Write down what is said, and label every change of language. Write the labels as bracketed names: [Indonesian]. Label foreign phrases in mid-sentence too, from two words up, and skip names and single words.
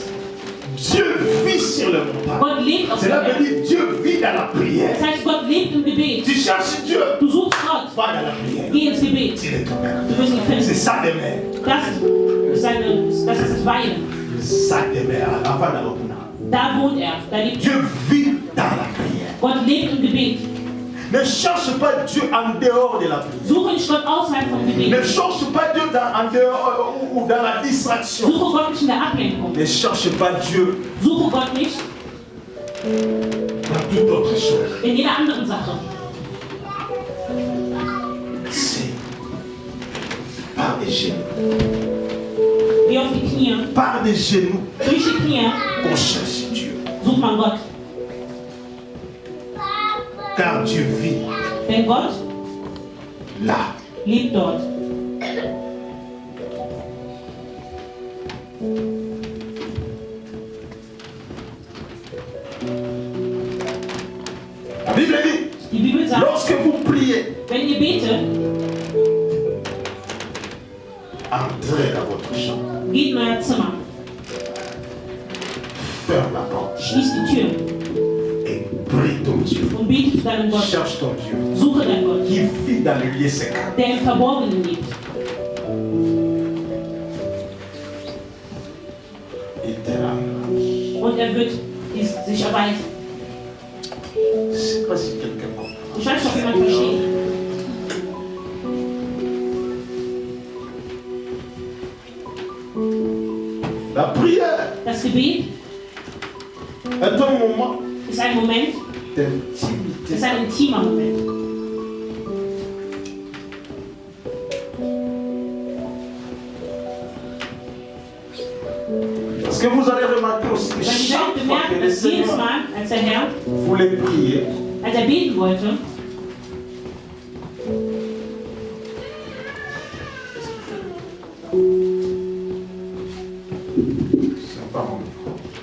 [French] Dieu vit sur le montagne. [German] Gott lebt auf dem [French] Cela [German] Berg. [French] veut dire Dieu vit dans la prière. [German] Das heißt, Gott lebt im Gebet. [French] Tu cherches Dieu, [German] Du suchst Gott. [French] va dans la prière. [German] Geh ins Gebet. [French] Tu le trouveras. [German] Du wirst ihn [French] C'est [German] finden. [French] ça demeure. [German] Das ist das Weilen. [French] Ça demeure. Avant d'aller au Puna. [German] Da wohnt er. Da lebt [French] Dieu vit dans la prière. [German] Gott lebt im Gebet. [French] Ne cherche pas Dieu en dehors de la prière. [German] Suche nicht Gott außerhalb vom [French] Ne [German] Gebet. [French] cherche pas Dieu en dehors ou dans la distraction. [German] Suche Gott nicht in der Ablenkung. [French] Ne cherche pas Dieu [German] Suche Gott nicht [French] dans toute autre chose. [German] in jeder anderen Sache. [French] C'est par des genoux. [German] Geh auf die Knie. [French] Par des genoux [German] Durch die Knie [French] qu'on cherche Dieu. [German] sucht man Gott. [French] Car Dieu vit [German] Denn Gott [French] là. [German] lebt dort. [French] La Bible dit, [German] Die Bibel sagt, [French] lorsque vous priez, [German] wenn ihr betet, [French] entrez dans votre chambre. [German] geht in euer Zimmer, [French] Ferme la porte [German] schließt die Tür [French] et prie ton Dieu. [German] und bete zu deinem Gott. [French] Cherche ton Dieu [German] Suche deinen Gott, [French] qui vit dans les lieux secrets. [German] der im Verborgenen lebt. [French] Il te rendra. [German] Und er wird sich erweisen. [French] Je ne sais pas si quelqu'un comprend. [German] Ich weiß nicht, ob jemand versteht. [French] La prière [German] Das Gebet [French] est un moment [German] ist ein Moment, [French] d'intimité. [German] ist ein intimer Moment. [French] Parce que vous allez remarquer aussi que [German] Weil ihr [French] chaque [German] werdet [French] fois que [German] bemerken, [French] le [German] dass jedes [French] Seigneur [German] Mal, als der Herr, [French] voulait prier, [German] als er beten wollte, [French] c'est pas mon micro.